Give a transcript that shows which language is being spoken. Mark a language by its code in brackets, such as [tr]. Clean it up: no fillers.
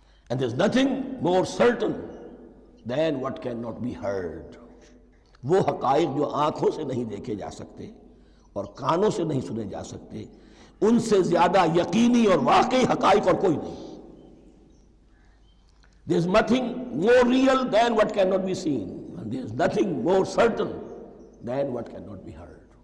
[en] And there's nothing more certain than what cannot be heard. [ur] وہ حقائق جو آنکھوں سے نہیں دیکھے جا سکتے اور کانوں سے نہیں سنے جا سکتے، ان سے زیادہ یقینی اور واقعی حقائق اور کوئی نہیں. [en] There's nothing more real than what cannot be seen. There is nothing more certain than what cannot be heard.